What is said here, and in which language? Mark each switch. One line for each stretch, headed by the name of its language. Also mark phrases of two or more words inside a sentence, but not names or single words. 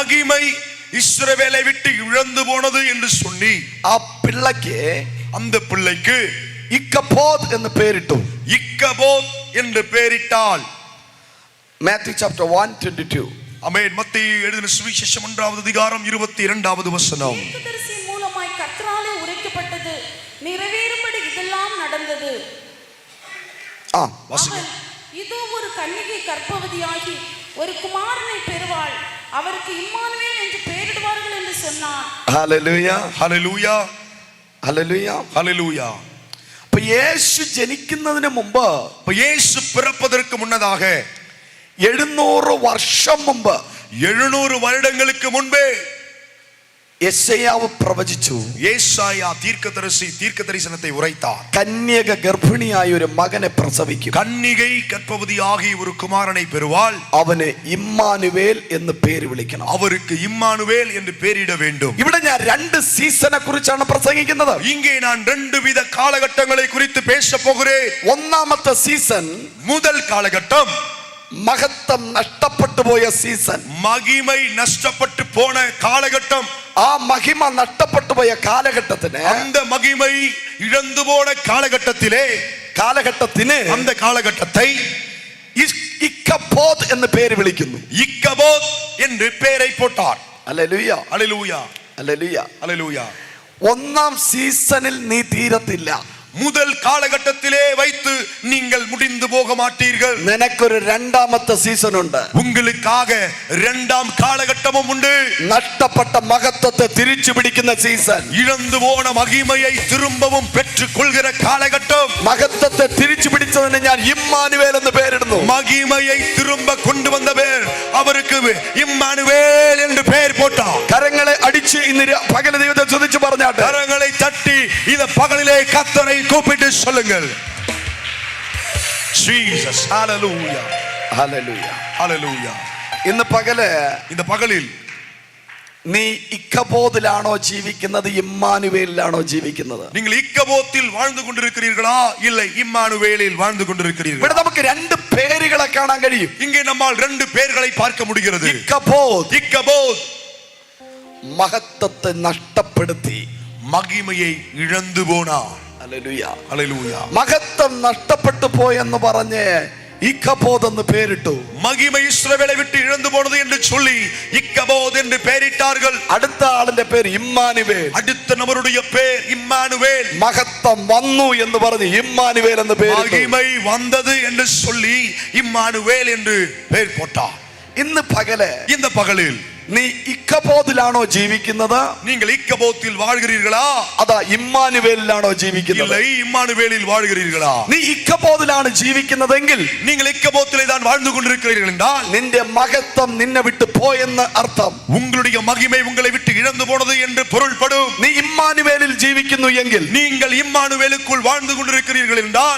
Tamil: மகிமை இஸ்ரவேலை விட்டு இழந்து போனது என்று சொல்லி
Malayalam: ആ പിള്ളയ്ക്ക്
Tamil: அந்த பிள்ளைக்கு
Malayalam: ഇക്കബോദ് എന്ന് പേരിട്ടു.
Tamil: இக்கபோத் என்று பெயரிட்டால்.
Malayalam: മാത്യു ചാപ്റ്റർ 1:22.
Tamil: ஆமென். மத்தேயு எழுதின சுவிசேஷம் 1வது அதிகாரம் 22வது வசனம். தீர்க்கதரிசி மூலமாய் கர்த்தராலே உரைக்கப்பட்டது நிறைவேறும்படி இதெல்லாம் நடந்தது. வாசிங்க. அவள், இதோ ஒரு கன்னிகை கர்ப்பவதியாகி ஒரு குமாரனை பெறுவாள், அவருக்கு இம்மானுவேல் என்று பெயரிடுவார்கள் என்று சொன்னான்.
Malayalam: ഹല്ലേലൂയ ഹല്ലേലൂയ ഹല്ലേലൂയ ഹല്ലേലൂയ. അപ്പൊ യേശു ജനിക്കുന്നതിന് മുമ്പ്,
Tamil: இயேசு பிறப்பதற்கு முன்னதாக
Malayalam: 700 വർഷം മുമ്പ്
Tamil: 700 வருடங்களுக்கு முன்பே
Malayalam: യെശയ്യാവ് പ്രവചിച്ചു.
Tamil: ஏசாயா தீர்க்கதரிசி தீர்க்க தரிசனத்தை உரைத்தார்.
Malayalam: കന്യക ഗർഭിണിയായ ഒരു മകനെ പ്രസവിക്കും.
Tamil: கன்னிகை கர்ப்பவதியாகி ஒரு குமாரனை பெறுவாள்,
Malayalam: അവന് ഇമ്മാനുവേൽ എന്ന് പേര് വിളിക്കണം.
Tamil: அவருக்கு இம்மானுவேல் என்று பெயரிட வேண்டும்.
Malayalam: ഇവിടെ ഞാൻ 2 സീസണെ കുറിച്ചാണ് പ്രസംഗിക്കുന്നത്.
Tamil: இங்கே நான் 2 வித காலகட்டங்களை குறித்து பேச போகிறேன்.
Malayalam: ഒന്നാമത്തെ സീസൺ
Tamil: முதல் காலகட்டம்
Malayalam: മഹത്വം നഷ്ടപ്പെട്ടു പോയ സീസൺ.
Tamil: மகிமை நஷ்டப்பட்டு போன காலகட்டம்.
Malayalam: ആ മഹിമ നഷ്ടപ്പെട്ടു പോയ കാലഘട്ടത്തിന്
Tamil: அந்த மகிமை இழந்து போன காலகட்டத்திலே அந்த காலகட்டத்தை
Malayalam: ഇക്കബോദ് എന്ന് പേര് വിളിക്കുന്നു.
Tamil: இக்கபோத் என்று பெயரை போட்டார்.
Malayalam: ഹല്ലേലൂയ
Tamil: ஹல்லேலூயா
Malayalam: ഹല്ലേലൂയ
Tamil: ஹல்லேலூயா.
Malayalam: ഒന്നാം സീസണിൽ നീ തീരത്തില്ല.
Tamil: முதல் காலகட்டத்திலே வைத்து நீங்கள் முடிந்து போக மாட்டீர்கள்.
Malayalam: നിനക്കൊരു രണ്ടാമത്തെ സീസൺ ഉണ്ട്.
Tamil: உங்களுக்காக இரண்டாம் காலகட்டமும் உண்டு.
Malayalam: നഷ്ടപ്പെട്ട മഹത്വത്തെ തിരിച്ചു പിടിക്കുന്ന സീസൺ.
Tamil: இழந்து போன மகிமையை திரும்பவும் பெற்றுக் கொள்கிற காலகட்டம்.
Malayalam: മഹത്വത്തെ തിരിച്ചു പിടിച്ചതിന് ഞാൻ ഇമ്മാനുവേൽ എന്ന് പേരിടുന്നു.
Tamil: மகிமையை திரும்ப கொண்டு வந்த பேர் அவருக்கு இம்மானுவேல் என்று பெயர் போட்டார்.
Malayalam: കരങ്ങളെ അടിച്ച് ഇന്ന് പകൽ ദൈവത്തെ സ്തുതിച്ച് പറഞ്ഞാട്ടെ.
Tamil: கரங்களை தட்டி இந்த பகலிலே கர்த்தரை கூப்பிட்டு சொல்லுங்கள். ஜீசஸ் ஹalleluya
Malayalam: ഹല്ലേലൂയ
Tamil: ஹalleluya.
Malayalam: ഇന്ന് പകല്
Tamil: இந்த பகலில்
Malayalam: നീ ഇക്കബോദിലാണോ ജീവിക്കുന്നത്, ഇമ്മാനുവേലിലാണോ ജീവിക്കുന്നത്?
Tamil: நீங்கள் இக்கபோத்தில் வாழ்ந்து கொண்டிருக்கிறீர்களா இல்லை இம்மானுவேலில் வாழ்ந்து கொண்டிருக்கிறீர்களா?
Malayalam: ഇവിടെ നമുക്ക് 2 പേരുകളെ കാണാൻ കഴിയും.
Tamil: இங்கே நம்மால் 2 பெயர்களை பார்க்க முடிகிறது.
Malayalam: ഇക്കബോദ് മഹത്വത്തെ നഷ്ടപ്പെടുത്തി,
Tamil: மகிமையை இழந்து போனார்.
Malayalam: ഹല്ലേലൂയ
Tamil: ஹalleluya.
Malayalam: മഹത്വം നഷ്ടപ്പെട്ടു പോയെന്ന് പറഞ്ഞ് ഇക്കബോദ് എന്ന് പേരിട്ടു.
Tamil: மகிமை இஸ்ரவேலை விட்டு இழந்து போனது என்று சொல்லி இக்கபோத் என்று பெயரிட்டார்கள்.
Malayalam: അടുത്ത ആളിന്റെ പേര് ഇമ്മാനുവേൽ.
Tamil: அடுத்த நபருடைய பேர் இம்மானுவேல்.
Malayalam: മഹത്വം വന്നു എന്ന് പറഞ്ഞ് ഇമ്മാനുവേൽ എന്ന് പേരിട്ടു.
Tamil: மகிமை வந்தது என்று சொல்லி இம்மானுவேல் என்று பெயர் போட்டார்.
Malayalam: ഇന്ന് പകല്
Tamil: இந்த பகலில்
Malayalam: നീ ഇക്കബോദിലാണോ ജീവിക്കുന്നത്,
Tamil: நீங்கள் இக்கபோத்தில் வாழ்கிறீர்களா
Malayalam: അതാ ഇമ്മാനുവേലിലാണോ ജീവിക്കുന്നത്?
Tamil: இல்லை இம்மானுவேலில் வாழ்கிறீர்களா?
Malayalam: നീ ഇക്കബോദിലാണ് ജീവിക്കുന്നതെങ്കിൽ
Tamil: நீங்கள் இக்கபோத்திலே தான் வாழ்ந்து கொண்டிருக்கிறீர்கள் என்றால்
Malayalam: നിന്റെ മഹത്വം നിന്നെ വിട്ടു പോയെന്ന് അർത്ഥം.
Tamil: உங்களுடைய மகிமை உங்களை விட்டு இழந்து போனது என்று பொருள்படும்.
Malayalam: നീ ഇമ്മാനുവേലിൽ ജീവിക്കുന്നു എങ്കിൽ
Tamil: நீங்கள் இம்மானுவேலுக்குள் வாழ்ந்து கொண்டிருக்கிறீர்கள் என்றால்